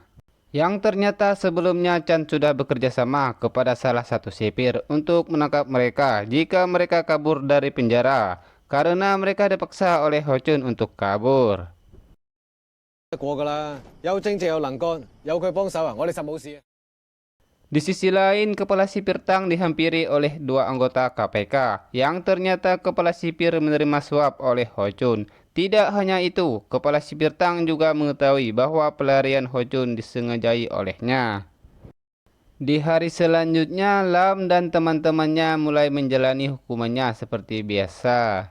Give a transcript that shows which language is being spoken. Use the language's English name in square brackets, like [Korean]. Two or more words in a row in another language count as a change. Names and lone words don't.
[Indonesian] Yang ternyata sebelumnya Chan sudah bekerja sama kepada salah satu sipir untuk menangkap mereka jika mereka kabur dari penjara, karena mereka dipaksa oleh Ho Chun untuk kabur. [Cantonese] 過㗎啦，有正直有能幹，有佢幫手啊，我哋實冇事。 [Indonesian] Di sisi lain, kepala sipir Tang dihampiri oleh dua anggota KPK, yang ternyata kepala sipir menerima suap oleh Ho Chun. Tidak hanya itu, kepala sipir Tang juga mengetahui bahwa pelarian Ho Chun disengajai olehnya. Di hari selanjutnya, Lam dan teman-temannya mulai menjalani hukumannya seperti biasa.